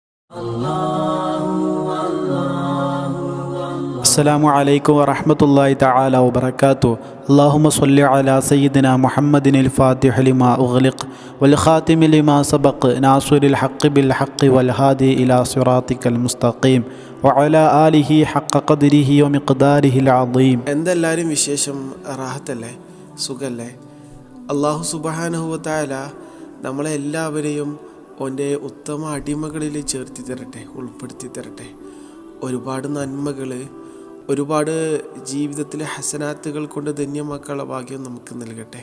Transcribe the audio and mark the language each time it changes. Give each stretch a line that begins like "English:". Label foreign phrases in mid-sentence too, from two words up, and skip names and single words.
Arabic: السلام عليكم ورحمة الله تعالى وبركاته. اللهم صل على سيدنا محمد الفاتح لما أغلق والخاتم لما سبق ناصر الحق بالحق والهادي إلى صراطك المستقيم وعلى آله حق قدره ومقداره العظيم.
Malayalam: എന്തെല്ലാവരും വിശേഷം? റാഹത്തല്ലേ? സുഖല്ലേ?
Arabic: الله سبحانه وتعالى
Malayalam: നമ്മളെ എല്ലാവരെയും ഓൻ്റെ ഉത്തമ അടിമകളിൽ ചേർത്തി തരട്ടെ, ഉൾപ്പെടുത്തി തരട്ടെ. ഒരുപാട് നന്മകൾ, ഒരുപാട് ജീവിതത്തിലെ ഹസനാത്തുകൾ കൊണ്ട് ധന്യമാക്കാനുള്ള ഭാഗ്യം നമുക്ക് നൽകട്ടെ.